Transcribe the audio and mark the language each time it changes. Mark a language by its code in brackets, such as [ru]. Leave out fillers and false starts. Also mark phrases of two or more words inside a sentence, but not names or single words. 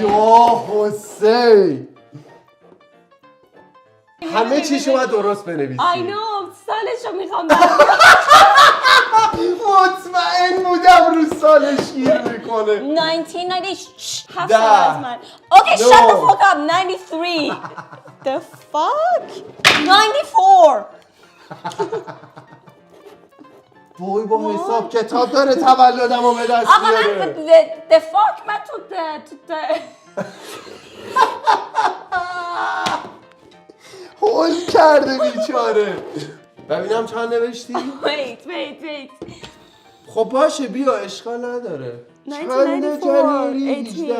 [fa] یا حسین همه چیشو باید درست بنویسی. سالشو میخوام. مطمئن بودم رو سالش گیر میکنه. 1997 سال از من. اوکی [en] shut the fuck up. [fa] 93. [en] The fuck 94. [fa] وای با حساب کتاب داره تولدمو به دست آقا بیاره. من [en] the fuck [fa] من تو هول کرده بیچاره. ببینم چند نوشتی؟ wait خب باشه بیا اشکال نداره. 1994